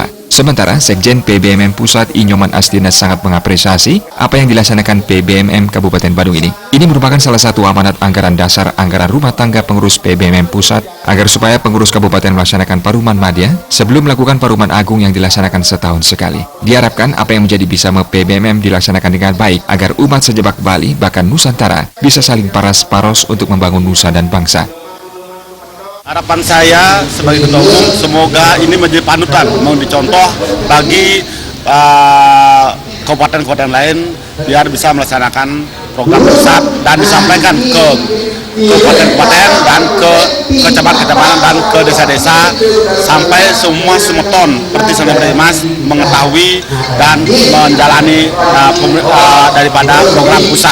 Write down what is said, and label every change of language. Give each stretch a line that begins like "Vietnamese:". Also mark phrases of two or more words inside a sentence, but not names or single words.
Indonesian: Sementara, Sekjen PBMM Pusat Inyoman Astina sangat mengapresiasi apa yang dilaksanakan PBMM Kabupaten Badung ini. Ini merupakan salah satu amanat anggaran dasar anggaran rumah tangga pengurus PBMM Pusat agar supaya pengurus kabupaten melaksanakan Paruman Madya sebelum melakukan Paruman Agung yang dilaksanakan setahun sekali. Diharapkan apa yang menjadi Bisama PBMM dilaksanakan dengan baik agar umat sejebak Bali bahkan Nusantara bisa saling paras-paros untuk membangun nusa dan bangsa. Harapan saya sebagai ketua umum, semoga ini menjadi panutan, mau dicontoh bagi kabupaten-kabupaten lain biar bisa melaksanakan program pusat dan disampaikan ke kabupaten-kabupaten dan ke kecamatan-kecamatan dan ke desa-desa sampai semua semeton seperti Sentana Mas mengetahui dan menjalani daripada program pusat.